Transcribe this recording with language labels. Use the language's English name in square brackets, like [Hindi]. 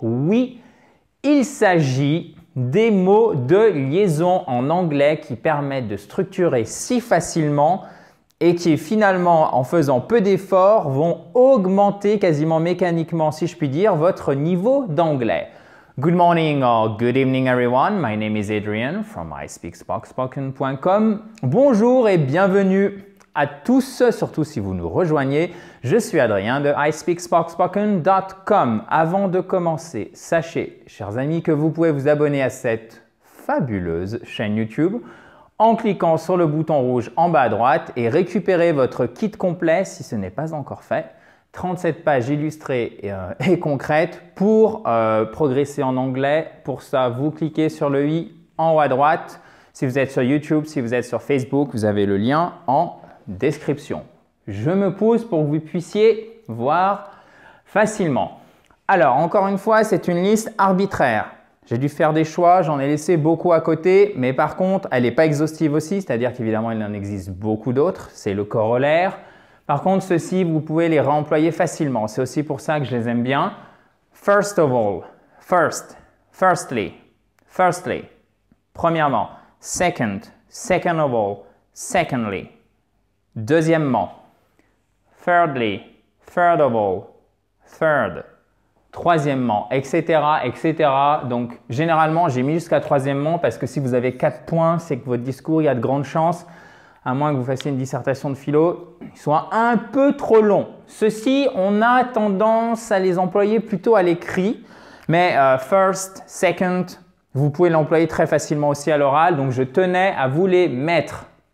[French] Oui, il s'agit des mots de liaison en anglais qui permettent de structurer si facilement et qui finalement, en faisant peu d'efforts, vont augmenter quasiment mécaniquement, si je puis dire, votre niveau d'anglais. [English] Good morning or good evening everyone, my name is Adrian from ispeakspoken.com. [French] Bonjour et bienvenue à tous, surtout si vous nous rejoignez. Je suis Adrien de ispeakspoken.com. Avant de commencer, sachez, chers amis, que vous pouvez vous abonner à cette fabuleuse chaîne YouTube en cliquant sur le bouton rouge en bas à droite et récupérer votre kit complet si ce n'est pas encore fait. 37 pages illustrées et concrètes pour progresser en anglais. Pour ça, vous cliquez sur le i en haut à droite. Si vous êtes sur YouTube, si vous êtes sur Facebook, vous avez le lien en description. Je me pose pour que vous puissiez voir facilement. Alors, encore une fois, c'est une liste arbitraire. J'ai dû faire des choix, j'en ai laissé beaucoup à côté, mais par contre, elle n'est pas exhaustive aussi, c'est-à-dire qu'évidemment, il en existe beaucoup d'autres. C'est le corollaire. Par contre, ceux-ci, vous pouvez les réemployer facilement. C'est aussi pour ça que je les aime bien. [English] First of all, first, firstly, firstly. [French] Premièrement, [English] second, second of all, secondly. [French] Deuxièmement, [English] thirdly, third of all, third. [French] Troisièmement, etc., etc. Donc, généralement, j'ai mis jusqu'à troisièmement parce que si vous avez 4 points, c'est que votre discours, il y a de grandes chances, à moins que vous fassiez une dissertation de philo, soit un peu trop long. Ceux-ci, on a tendance à les employer plutôt à l'écrit, mais first, second, vous pouvez l'employer très facilement aussi à l'oral, donc je tenais à vous les mettre.